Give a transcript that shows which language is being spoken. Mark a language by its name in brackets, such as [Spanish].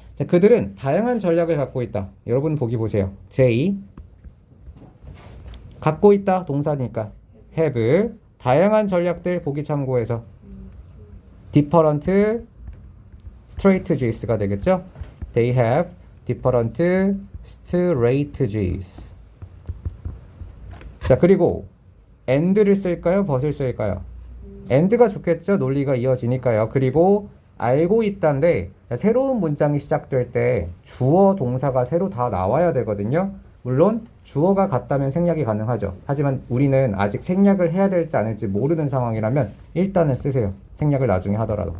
[Korean] 자, 그들은 다양한 전략을 갖고 있다. 여러분 보기 보세요. J 갖고 있다 동사니까 have 다양한 전략들 보기 참고해서 different strategies가 되겠죠? [English] They have different strategies. [Korean] 자, 그리고 and를 쓸까요? but을 쓸까요? and가 좋겠죠? 논리가 이어지니까요. 그리고 알고 있다인데 새로운 문장이 시작될 때 주어 동사가 새로 다 나와야 되거든요. 물론 주어가 같다면 생략이 가능하죠. 하지만 우리는 아직 생략을 해야 될지 안 할지 모르는 상황이라면 일단은 쓰세요. 생략을 나중에 하더라도.